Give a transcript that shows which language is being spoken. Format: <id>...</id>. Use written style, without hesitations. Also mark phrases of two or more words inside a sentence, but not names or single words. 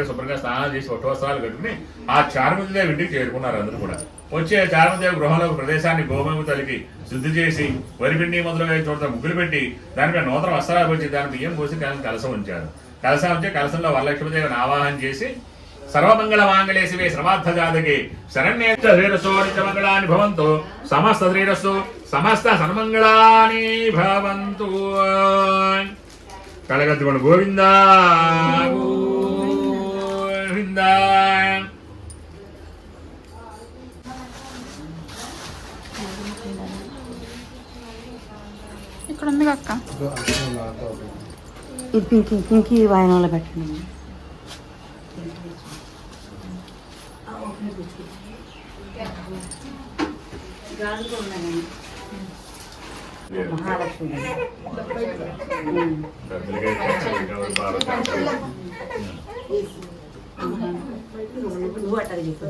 <te>శుభ్రంగా స్నానాలు చేసి ఒట్టు వస్త్రాలు కట్టుకుని ఆ చారుమతిదేవి ఇంటికి చేరుకున్నారు అందరూ కూడా వచ్చే చారుమతిదేవి గృహంలో ప్రదేశాన్ని గోమేము తలికి శుద్ధి చేసి వరిపిండి మొదలుగా చోట ముగ్గులు పెట్టి దానిపై నూతన వస్త్రాలు వచ్చి దాని బియ్యం పోసి కలసం ఉంచారు కలసం ఉంచి కలసంలో వరలక్ష్మీదేవిని ఆవాహన చేసి</te> <sa>सर्वमंगल मांगल्ये शिवे सर्वार्थ जातके शरण्ये च नित्यमंगलानि भवन्तु समस्त श्रीरस्तु समस्त सन्मंगलानि भवन्तु कलगद्दुगण गोविंद गोविंद</sa> <te>ఇక్కడ ఉంది అక్క ఇది పింకి వాయనాలో పెట్టండి మహాలక్ష్మి నువ్వు అట్లా</te>